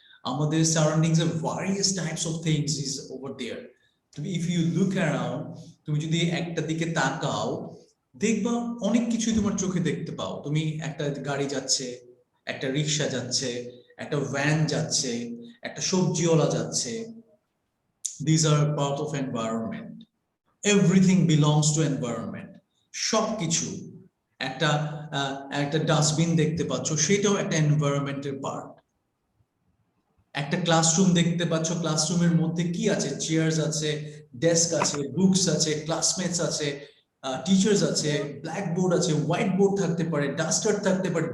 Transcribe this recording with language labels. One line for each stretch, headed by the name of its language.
English: আমাদের সারাউন্ডিংস এ various types of things is over there.
Bangla: তুমি
English: if you look around,
Bangla: তুমি যদি একটা দিকে তাকাও, দেখবা অনেক কিছুই তোমার চোখে দেখতে পাও। তুমি একটা গাড়ি যাচ্ছে, একটা রিক্সা যাচ্ছে, একটা ভ্যান যাচ্ছে, একটা সবজিওয়ালা যাচ্ছে।
English: These are part of environment. Everything belongs to environment.
Bangla: সবকিছু, একটা একটা ডাস্টবিন দেখতে পাচ্ছ, সেটাও একটা এনভায়রনমেন্টের পার্ট। একটা ক্লাসরুম দেখতে পাচ্ছ, ক্লাসরুমের মধ্যে কি আছে? চেয়ার্স আছে, ডেস্ক আছে, বুকস আছে, ক্লাসমেটস আছে, টিচার্স আছে, ব্ল্যাকবোর্ড আছে, হোয়াইট বোর্ড থাকতে পারে, ডাস্টার থাকতে পারে।